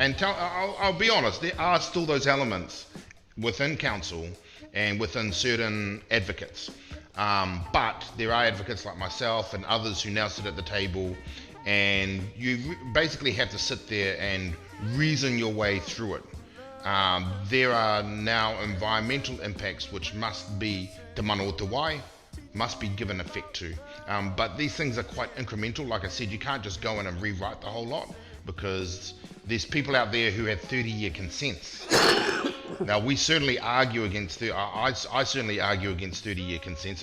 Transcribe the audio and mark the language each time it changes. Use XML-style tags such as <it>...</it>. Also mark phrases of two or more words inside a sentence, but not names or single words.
<en>And I'll be honest, there are still those elements within council and within certain advocates. But there are advocates like myself and others who now sit at the table, and you basically have to sit there and reason your way through it. There are now environmental impacts which must be</en> <mi>te mana o te wai,</mi> <en>must be given effect to. But these things are quite incremental. Like I said, you can't just go in and rewrite the whole lot, because there's people out there who have 30-year consents. Now, we certainly argue against I certainly argue against 30-year consents.</en>